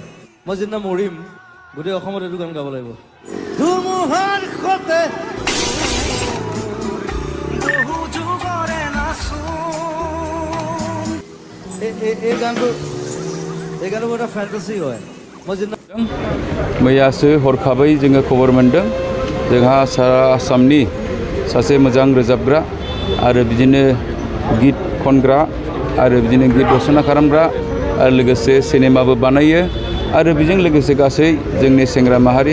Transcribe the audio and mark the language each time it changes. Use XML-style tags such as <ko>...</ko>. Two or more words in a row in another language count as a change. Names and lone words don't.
<as>মই যিদিনা মৰিম গোটেই অসমত এইটো গান গাব লাগিব। ধুমুহাৰ সতে এই গানটো এটা ফেণ্টাसि হয়।</as> <brx>मैयासो हरखाबै जोङो खबर मोनदों जोंहा सारा आसामनि सासे मोजां रोजाबग्रा आरो बिदिनो गित खनग्रा आरो बिदिनो गित रचना खालामग्रा आरो लोगोसे सिनेमाबो बानायो आरो बेजों लोगोसे गासै जोंनि सेंग्रा माहारि</brx>